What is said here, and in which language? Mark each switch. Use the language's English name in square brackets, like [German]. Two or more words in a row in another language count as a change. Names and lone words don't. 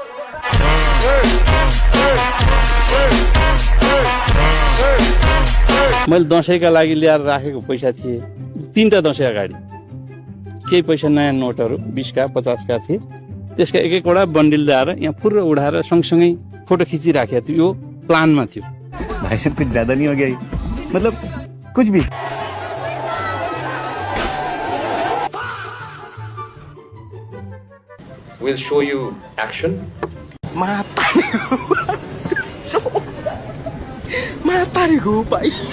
[Nepali] मैले दसैँका लागि ल्याएर राखेको पैसा थिए 3टा दसैँ अगाडि केही पैसा नयाँ नोटहरू 20का 50का थिए त्यसका एक एकवटा बन्डिल ल्याएर यहाँ फुर्र उडाएर सँगसँगै फोटो खिचिराखेको थियो यो प्लानमा थियो [Hindi] भाई साहब कुछ ज्यादा नहीं हो गया मतलब कुछ भी [English] We'll show you action. Matarigo, pai.